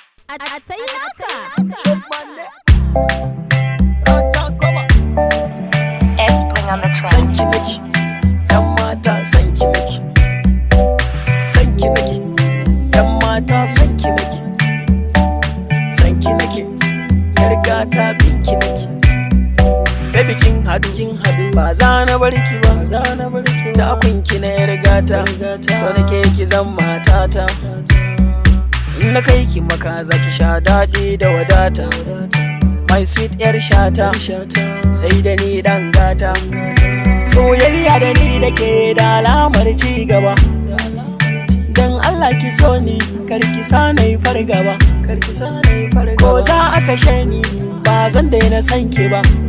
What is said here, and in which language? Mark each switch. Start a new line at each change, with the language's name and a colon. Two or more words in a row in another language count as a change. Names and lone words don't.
English: A, a, a, Rata Tainaka. Koba. S Bling on the track.
Hausa: San ki nake, yan mata, san ki nake. San ki nake, yan mata, san ki nake. San ki nake, yar gata, bin ki nake. Baby, kin haɗu, kin haɗu, ba za na bar ki ba, za na bar ki ba. Tafin ki na yar gata, so nake ki zan matata. In na kai ki Makka za ki sha daɗi da wadata.
English: My sweet
Hausa: yar shata, sai da ni ɗan gata. Soyayya da ni da ke da alamar ci gaba. Dan Allah ki so ni, kar ki sa na yi fargaba. Ko za a kashe ni, ba zan daina son ki ba.